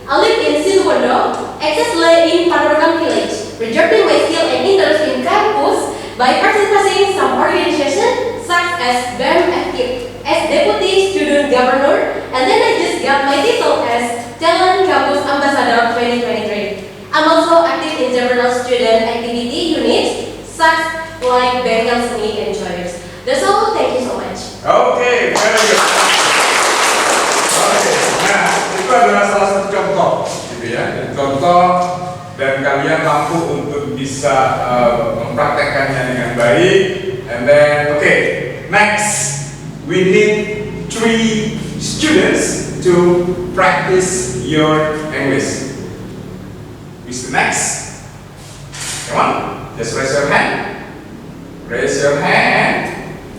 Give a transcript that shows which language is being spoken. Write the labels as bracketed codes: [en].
[en] I live in Situbondo, exactly in Panarukan Village, preserving my skill and interest in campus by participating in some organizations such as BEM Active as Deputy Student Governor, and then I just got my title as Talent Campus Ambassador 2023. I'm also active in several student activity units such like Bengkel Seni and Joyers. That's all. Thank you so much. Okay, very good. [id] Oke, nah itu adalah salah satu contoh, gitu ya. Contoh dan kalian mampu untuk bisa mempraktekkannya dengan baik. [en] And then, okay, next we need 3 students to practice your English. Who's the next? Come on, just raise your hand. Raise your hand.